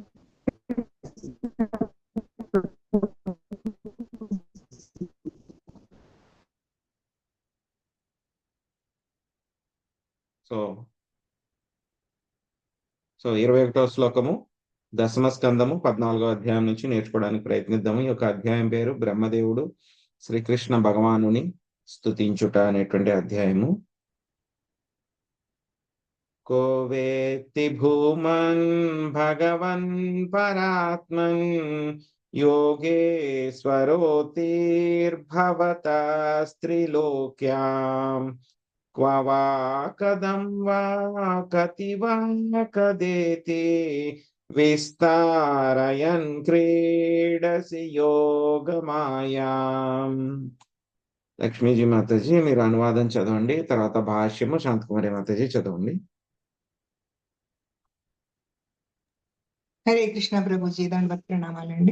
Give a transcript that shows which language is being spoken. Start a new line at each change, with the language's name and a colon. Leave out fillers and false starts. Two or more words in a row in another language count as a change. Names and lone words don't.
Telugu: సో 21వ శ్లోకము దశమ స్కందము 14వ అధ్యాయం నుంచి నేర్చుకోవడానికి ప్రయత్నిద్దాము. ఈ యొక్క అధ్యాయం పేరు బ్రహ్మదేవుడు శ్రీకృష్ణ భగవానుని స్తుతించుట అనేటువంటి అధ్యాయము.
Sanskrit: को वेत्ति भूमन् भगवन् परात्मन् योगेश्वरोऽतिर्भवतस्त्रिलोक्याम् क्व वा कदं वा कति वा कदेति విస్తారయన్ క్రీడసి యోగమాయాం.
Telugu: లక్ష్మీజీ మాతాజీ మీరు అనువాదం చదవండి, తర్వాత భాష్యము శాంతకుమారి మాతాజీ చదవండి. హరే కృష్ణ ప్రభుజీ, దండవత్ ప్రణామాలండి.